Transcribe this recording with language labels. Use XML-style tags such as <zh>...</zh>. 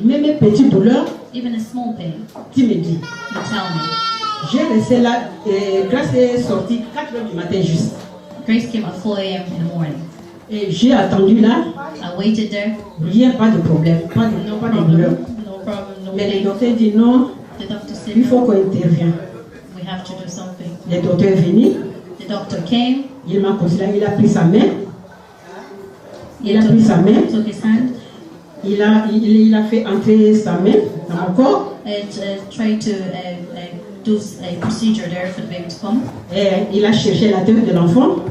<fr>même une petite douleur,</fr> <en>even a small pain,</en> <fr>tu me dis.</fr> <en>you tell me.</en> <fr>J'ai resté là, et Grâce est sortie 4 heures du matin juste.</fr> <en>Grace came at 4 a.m. in the morning.</en> <fr>Et j'ai attendu là,</fr> <en>I waited there.</en> <fr>rien, pas de problème, pas de douleur.</fr> <en>No problem, no</en> <fr>Mais le</fr> <en>pain.</en> <fr>docteur dit non,</fr> <en>The doctor said</en> <fr>il faut qu'on intervienne.</fr> <en>we have to do something.</en> <fr>Le docteur est venu,</fr> <en>The doctor came.</en> <fr>il m'a considéré, il a pris sa main,</fr> <en>He took his hand</en> <fr>il a fait entrer sa main dans mon corps,</fr> <en>and tried to do a procedure there for the baby to come.</en> <fr>et il a cherché la tête de l'enfant,</fr>